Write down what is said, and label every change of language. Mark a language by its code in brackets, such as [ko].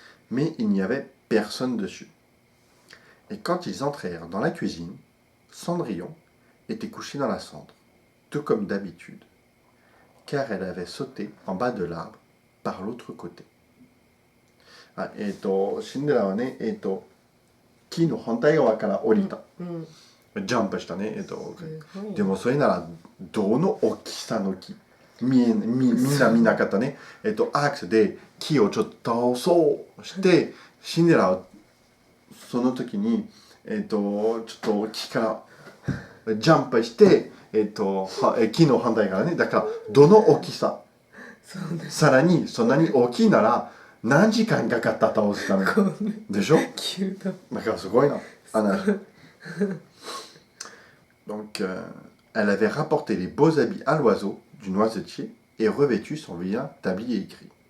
[fr] Mais il n'y avait personne dessus. Et quand ils entrèrent dans la cuisine, Cendrillon était couchée dans la cendre, tout comme d'habitude, car elle avait sauté en bas de l'arbre par l'autre côté. [ja] シンデレラはね、木の反対側から降りた。ジャンプしたね。でもそれならどの大きさの木みんな見なかったね。アクセで木をちょっと倒そうしてシンデレラはその時にちょっと木からジャンプして木の反対側ね。だからどの大きささらにそんなに大きいなら何時間かかった倒すためでしょ。だからすごいな。 [fr] Donc, elle avait rapporté les beaux habits à l'oiseau du noisetier et revêtu son vilain tablier écrit.